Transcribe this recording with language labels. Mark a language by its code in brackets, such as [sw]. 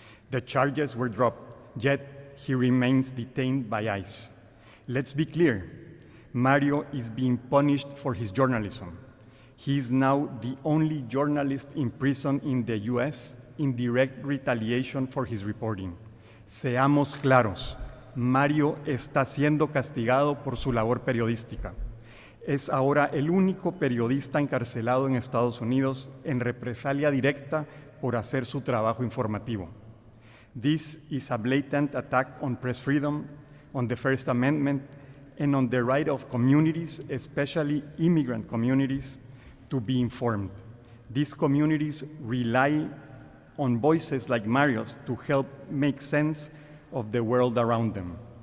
[en] The charges were dropped, yet he remains detained by ICE. Let's be clear, Mario is being punished for his journalism. He is now the only journalist in prison in the US in direct retaliation for his reporting. [es] Seamos claros, Mario está siendo castigado por su labor periodística. Es ahora el único periodista encarcelado en Estados Unidos en represalia directa por hacer su trabajo informativo. [en] This is a blatant attack on press freedom, on the First Amendment, and on the right of communities, especially immigrant communities, to be informed. These communities rely on voices like Mario's to help make sense of the world around them.